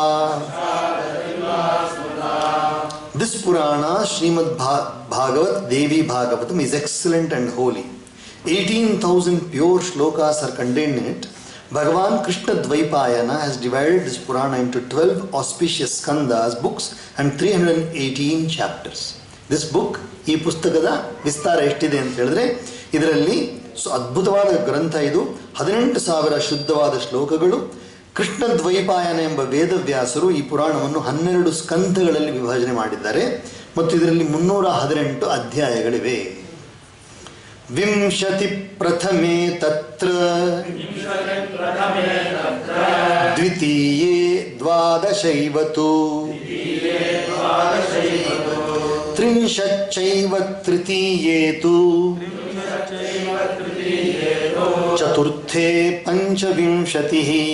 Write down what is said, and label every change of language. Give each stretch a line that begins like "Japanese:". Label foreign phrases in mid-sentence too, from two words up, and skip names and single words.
English: This Purana, Srimad Bhagavat Devi Bhagavatam, is excellent and holy. 18,000 pure shlokas are contained in it. Bhagavan Krishna Dvaipayana has divided this Purana into 12 auspicious skandhas, books, and 318 chapters. This book,
Kannada: ಈ ಪುಸ್ತಕದ ವಿಸ್ತಾರ ಎಷ್ಟಿದೆ ಅಂತ ಹೇಳಿದ್ರೆ, ಇದರಲ್ಲಿ ಅದ್ಭುತವಾದ ಗ್ರಂಥ ಇದು. 18,000 ಶುದ್ಧವಾದ ಶ್ಲೋಕಗಳು. ಕೃಷ್ಣ ದ್ವೈಪಾಯನ ಎಂಬ ವೇದವ್ಯಾಸರು ಈ ಪುರಾಣವನ್ನು 12 ಸ್ಕಂಧಗಳಲ್ಲಿ ವಿಭಜನೆ ಮಾಡಿದ್ದಾರೆ ಮತ್ತು ಇದರಲ್ಲಿ 318 ಅಧ್ಯಾಯಗಳಿವೆ.
Sanskrit: ವಿಂಶತಿ ಪ್ರಥಮೇ ತತ್ರ ದ್ವಿತೀಯೇ ದ್ವಾದಶೈವತು ತ್ರಿಂಶಚ್ಚೈವ ತೃತೀಯೇತು ಚತುರ್ಥೇ ಪಂಚವಿಂಶತಿಃ